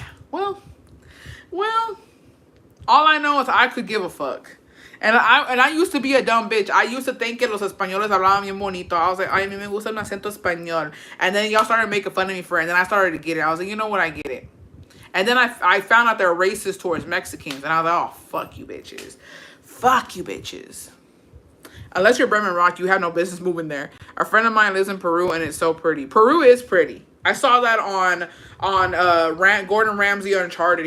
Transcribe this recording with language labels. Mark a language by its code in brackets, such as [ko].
[en] Well, all I know is I could give a fuck. And I used to be a dumb bitch. I used to think [es] que los españoles hablaban bien bonito. [en] I was like, [es] ay, a mí me gusta el acento español. [en] And then y'all started making fun of me for it. And then I started to get it. I was like, you know what? I get it. And then I found out they're racist towards Mexicans. And I was like, oh, fuck you bitches. Fuck you bitches. Unless you're Bremen Rock, you have no business moving there. A friend of mine lives in Peru, and it's so pretty. Peru is pretty. I saw that on Gordon Ramsay Uncharted.